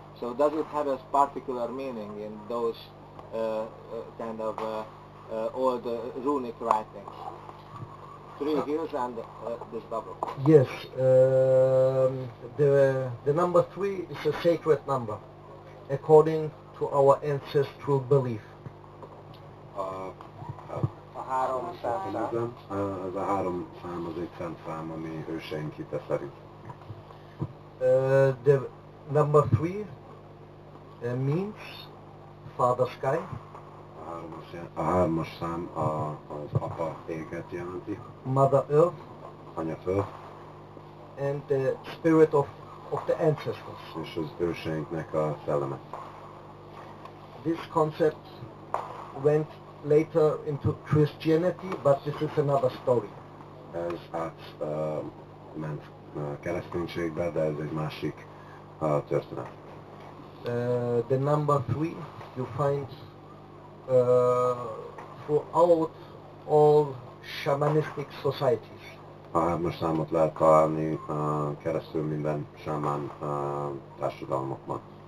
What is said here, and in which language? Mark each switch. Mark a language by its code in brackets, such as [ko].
[en] So does it have a particular meaning in those kind of old runic writings? 3 hills and this double. Yes, the number 3 is a sacred number, according to our ancestral belief. [hu] A 3 szám. Ez a 3 szám az egy szent szám, ami őseink hite szerint. [en] The number 3 means Father Sky. [hu] A 3-as szám az apa éget jelenti. [en] Mother Earth. [hu] Anya föld. [en] And the spirit of the ancestors. [hu] És az őseinknek a szelleme. [en] This concept went later into Christianity, but this is another story. [hu] Ez ment kereszténységbe, de ez egy másik történet. [en] The number 3 you find throughout all shamanistic societies. [hu] A 3-as számot lehet találni keresztül minden sámán társadalmakban.